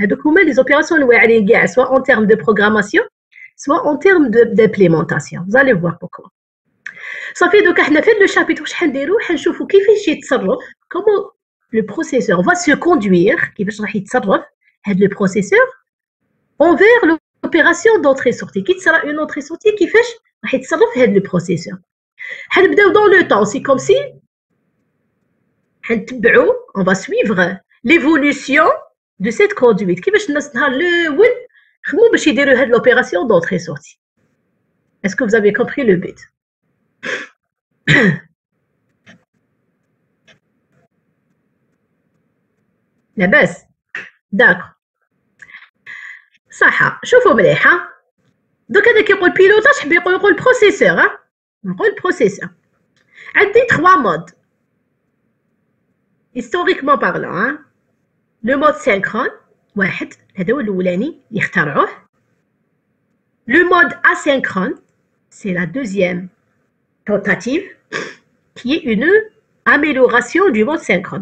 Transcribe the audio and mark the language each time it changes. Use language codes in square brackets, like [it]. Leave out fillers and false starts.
[fr] Donc les opérations soit en termes de programmation, soit en termes d'implémentation. Vous allez voir pourquoi. Ça fait donc [ar] احنا في [fr] le chapitre [ar] واش حنديرو حنشوفوا كيفاش يتصرف, [fr] comment le processeur va se conduire, [ar] كيفاش راح يتصرف هذا [fr] le processeur envers l'opération d'entrée-sortie. [ar] كي تصرا une entrée-sortie كيفاش راح يتصرف هذا le processeur. حنبداو [fr] dans le temps, c'est comme si [ar] حنتبعوا, [fr] on va suivre l'évolution de cette conduite. [ar] كيفاش الناس نهار الاول خدموا باش يديروا هذه l'opération d'entrée-sortie. [fr] Est-ce que vous avez compris le but? [ar] لاباس داكور صح. شوفوا مليحه دوك هذا كيقول بيلوتاج حبي يقول بروسيسور. نقول بروسيسور عندي 3 مود. [fr] historiquement parlant, hein, le mode synchrone, [ar] واحد هذا هو الأولاني اللي اخترعوه. [fr] Le mode asynchrone, c'est la deuxième tentative qui est une amélioration du mode synchrone.